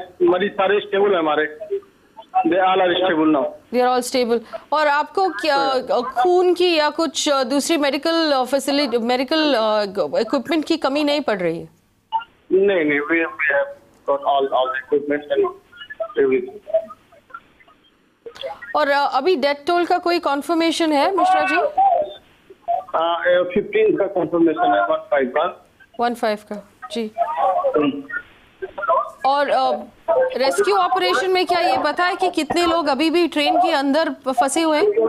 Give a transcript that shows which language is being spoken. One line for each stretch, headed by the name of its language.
Hindi: मरीज सारे स्टेबल है हमारे।
English: They all are stable now. They are all stable.
Hindi: और आपको क्या खून की या कुछ दूसरी मेडिकल फैसिलिटी, मेडिकल इक्विपमेंट की कमी नहीं पड़ रही है? नहीं,
English: we have got all the equipment and everything.
Hindi: और अभी डेथ टोल का कोई कॉन्फर्मेशन है मिश्रा जी? 15 का कॉन्फर्मेशन है, 15 का। 15 का, जी। और रेस्क्यू ऑपरेशन में क्या ये पता है कि कितने लोग अभी भी ट्रेन के अंदर फंसे हुए हैं?